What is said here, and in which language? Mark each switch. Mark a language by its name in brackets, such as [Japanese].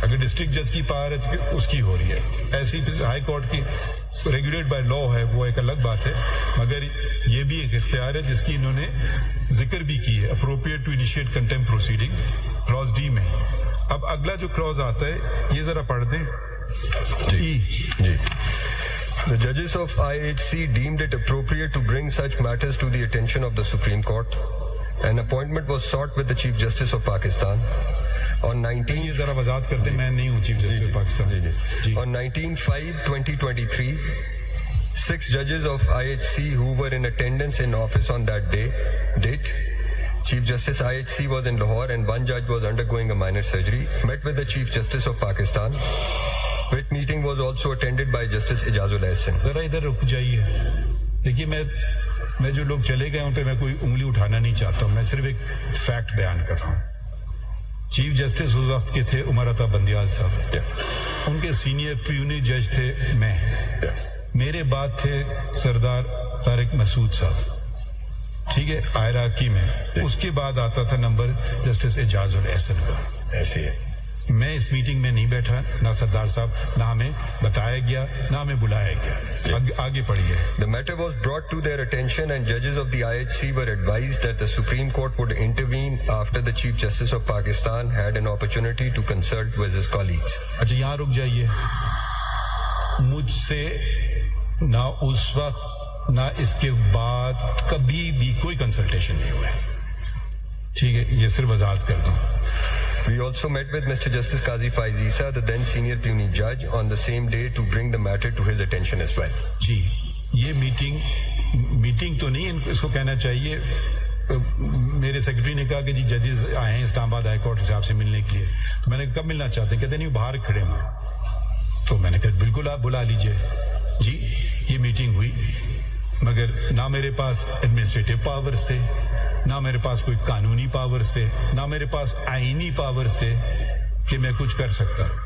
[Urdu] اگر ڈسٹرکٹ جج کی پاور ہے تو اس کی ہو رہی ہے. ایسی ہائی کورٹ کی [English] regulate by law [Urdu] ہے, وہ ایک الگ بات ہے, مگر یہ بھی ایک اختیار ہے جس کی انہوں نے ذکر بھی کی ہے, [English] appropriate to initiate contempt proceedings, [Urdu] Claus D میں. اب اگلا جو کلاز آتا ہے یہ ذرا پڑھ دیں. جی. [English] The judges of IHC deemed it appropriate to bring such matters to the attention of the Supreme Court. An appointment was sought with the Chief Justice of Pakistan. On 19 [Urdu] ذرا وضاحت کرتے میں نہیں ہوں chief justice Pakistan. [English] On 19/5/2023, 6 judges of IHC who were in attendance in office on that date, Chief Justice IHC was in Lahore and one judge was undergoing a minor surgery, met with the Chief Justice of Pakistan, which meeting was also attended by Justice Ijazul Ahsan. [Urdu] ذرا ادھر رک جائیے. دیکھیے میں جو لوگ چلے گئے ان پہ میں کوئی انگلی اٹھانا نہیں چاہتا ہوں, میں صرف ایک فیکٹ بیان کر رہا ہوں. چیف جسٹس اس وقت کے تھے عمر عطا بندیال صاحب, ان کے سینئر پیونی جج تھے میں, میرے بعد تھے سردار طارق مسعود صاحب, ٹھیک ہے, آئراکی میں. اس کے بعد آتا تھا نمبر جسٹس اعجاز الاحسن کا. ایسے ہے, میں اس میٹنگ میں نہیں بیٹھا, نہ سردار صاحب, نہ ہمیں بتایا گیا, نہ ہمیں بلایا گیا. آگے پڑھیے. [English] The matter was brought to their attention and judges of the IHC were advised that the Supreme Court would intervene after the Chief Justice of Pakistan had an opportunity to consult with his colleagues. [Urdu] اچھا یہاں رک جائیے. مجھ سے نہ اس وقت نہ اس کے بعد کبھی بھی کوئی کنسلٹیشن نہیں ہوا ہے, ٹھیک ہے, یہ صرف وضاحت کر دوں. [English] We also met with Mr. Justice Qazi Faiz Isa, the then senior puisne judge, on the same day to bring the matter to his attention as well. [Urdu] جی, یہ میٹنگ تو نہیں, اس کو کہنا چاہیے. میرے سیکرٹری نے کہا کہ جی ججز آئے ہیں اسلام آباد ہائی کورٹ سے آپ سے ملنے کے لیے. تو میں نے کب ملنا چاہتے ہیں, کہتے نہیں باہر کھڑے ہیں. تو میں نے کہا بالکل آپ بلا لیجئے. جی یہ میٹنگ ہوئی, مگر نہ میرے پاس ایڈمنسٹریٹو پاورز تھے, نہ میرے پاس کوئی قانونی پاورز تھے, نہ میرے پاس آئینی پاورز تھے کہ میں کچھ کر سکتا.